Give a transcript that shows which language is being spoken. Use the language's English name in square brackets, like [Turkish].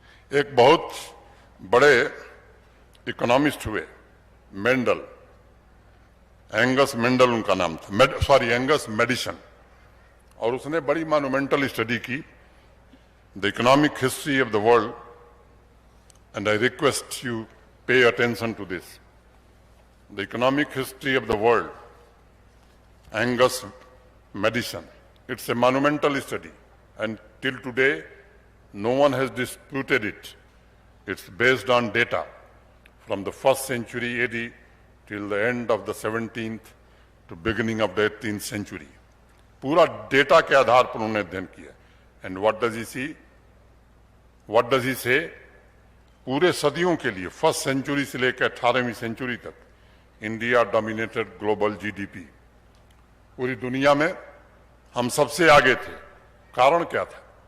[Hindi] एक बहुत बड़े इकोनॉमिस्ट हुए, मेंडल, एंगस मेंडल उनका नाम था, एंगस मेडिसन, और उसने बड़ी मॉन्यूमेंटल स्टडी की, the economic history of the world, [English] And I request you pay attention to this. The economic history of the world, Angus Maddison, it's a monumental study, and till today no one has disputed it. It's based on data from the 1st century AD till the end of the 17th to beginning of the 18th century. [Hindi] पूरा data के आधार पर उन्होंने अध्ययन किया। [English] And what does he see, what does he say? [Hindi] पूरे सदियों के लिए 1st सेंचुरी से लेकर 18वीं सेंचुरी तक [English] India dominated global GDP. [Hindi] पूरी दुनिया में हम सबसे आगे थे। कारण क्या था?